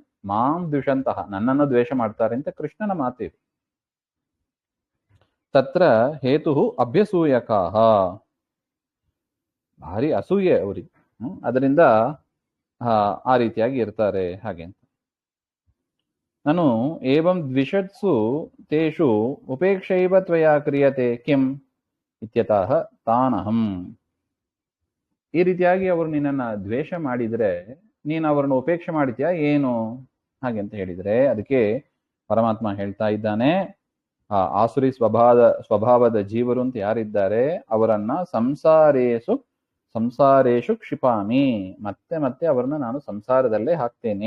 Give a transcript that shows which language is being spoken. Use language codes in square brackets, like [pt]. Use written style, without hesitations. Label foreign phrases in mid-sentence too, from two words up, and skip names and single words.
[sa] ಮಾಂ ದ್ವಿಷಂತಹ, [kn] ನನ್ನನ್ನು ದ್ವೇಷ ಮಾಡ್ತಾರೆ ಅಂತ ಕೃಷ್ಣನ ಮಾತಿದೆ. [sa] ತತ್ರ ಹೇತು ಅಭ್ಯಸೂಯಕಾಹ, [kn] ಭಾರಿ ಅಸೂಯೆ ಅವರಿಗೆ, ಅದರಿಂದ ಆ ರೀತಿಯಾಗಿ ಇರ್ತಾರೆ ಹಾಗೆ ಅಂತ. [sa] ನಾನು ಏವಂ ದ್ವಿಷತ್ಸು ತೇಷು ಉಪೇಕ್ಷೈವ ತ್ವಯಾ ಕ್ರಿಯತೆ ಕಿಂ ಇತ್ಯತಃ ತಾನಹಂ. [kn] ಈ ರೀತಿಯಾಗಿ ಅವರು ನಿನ್ನನ್ನ ದ್ವೇಷ ಮಾಡಿದ್ರೆ ನೀನು ಅವರನ್ನು ಉಪೇಕ್ಷೆ ಮಾಡ್ತೀಯಾ ಏನು ಹಾಗೆ ಅಂತ ಹೇಳಿದ್ರೆ ಅದಕ್ಕೆ ಪರಮಾತ್ಮ ಹೇಳ್ತಾ ಇದ್ದಾನೆ, ಆ ಆಸುರಿ ಸ್ವಭಾವದ ಜೀವರು ಅಂತ ಯಾರಿದ್ದಾರೆ ಅವರನ್ನ [sa] ಸಂಸಾರೇಶು ಕ್ಷಿಪಾಮಿ, [kn] ಮತ್ತೆ ಮತ್ತೆ ಅವರನ್ನ ನಾನು ಸಂಸಾರದಲ್ಲೇ ಹಾಕ್ತೇನೆ.